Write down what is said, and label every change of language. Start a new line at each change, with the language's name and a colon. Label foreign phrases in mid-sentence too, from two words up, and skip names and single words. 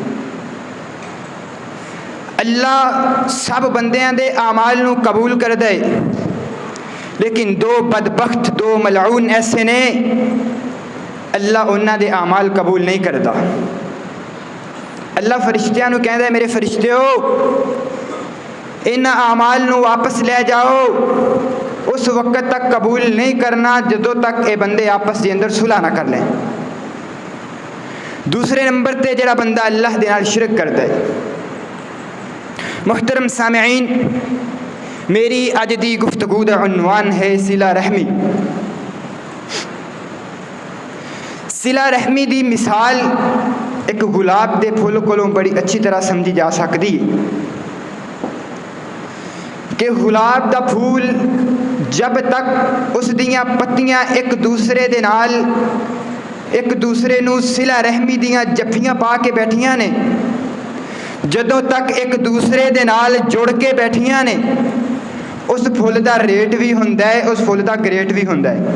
Punjabi: اللہ سب بندیاں دے اعمال نو قبول کر دے، لیکن دو بدبخت دو ملعون ایسے نے اللہ انہاں دے اعمال قبول نہیں کرتا. اللہ فرشتیاں نو کہندا ہے میرے فرشتیو ان اعمال نو واپس لے جاؤ، اس وقت تک قبول نہیں کرنا جدوں تک اے بندے آپس دے اندر صلح نہ کر لیں. دوسرے نمبر تے جڑا بندہ اللہ دے نال شرک کرتا ہے. محترم سامعین، میری اج دی گفتگو دا عنوان ہے صلہ رحمی. صلہ رحمی دی مثال ایک گلاب دے پھول کولوں بڑی اچھی طرح سمجھی جا سکتی کہ گلاب دا پھول जब तक उस दियां पत्तियां एक दूसरे नूं सिला रहमी दियां जफ्फियां पा के बैठियां ने, जदों तक एक दूसरे दे नाल जुड़ के बैठियां ने, उस फुल दा रेट भी हुंदा है, उस फुल दा ग्रेट भी हुंदा है।